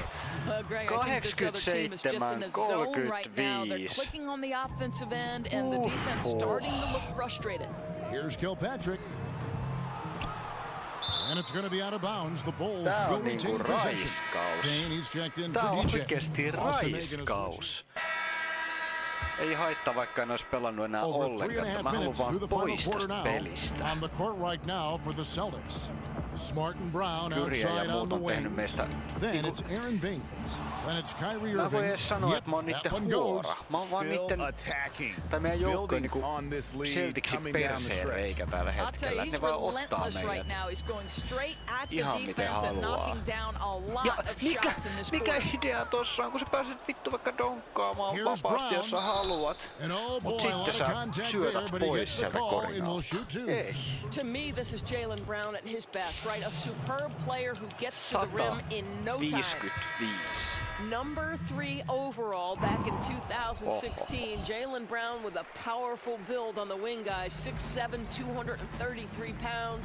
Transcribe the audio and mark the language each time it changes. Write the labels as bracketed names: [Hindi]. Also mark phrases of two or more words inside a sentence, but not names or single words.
[English] Well, Greg, I think this other team is just in a zone right now. They're clicking on the offensive end, and the defense starting to look frustrated. Here's Kilpatrick. And it's going to be out of bounds. The Bulls will retain possession. Kane, he's checked in for [Finnish] Tää on DJ. oikeesti raiskaus. Ei haittaa, vaikka en olisi pelannut enää ollenkaan. Mä haluan vaan pois tästä pelistä. [English] On the court right now for the Celtics. Smart and Brown outside on the wing. Then it's Aaron Baines. Then it's Kyrie Irving. [Finnish] Mä voin edes sanoa, että mä oon niitten huora. Mä oon vaan niitten... Tai meidän joukkojen niinku Celticsi perseen reikä tällä hetkellä. Ne vaan ottaa meidät. Ihan miten haluaa. Ja mikä idea tossa on, kun sä pääset vittu vaikka donkkaamaan vapaasti, jos sä haluat. Mut sitten sä syötät pois sieltä korinalta. Ei. [English] To me, this is Jaylen Brown at his best, right? A superb player who gets to the rim in no time. 55. Number 3 overall back in 2016. Jaylen Brown with a powerful build on the wing, guys. 6'7", 233 pounds.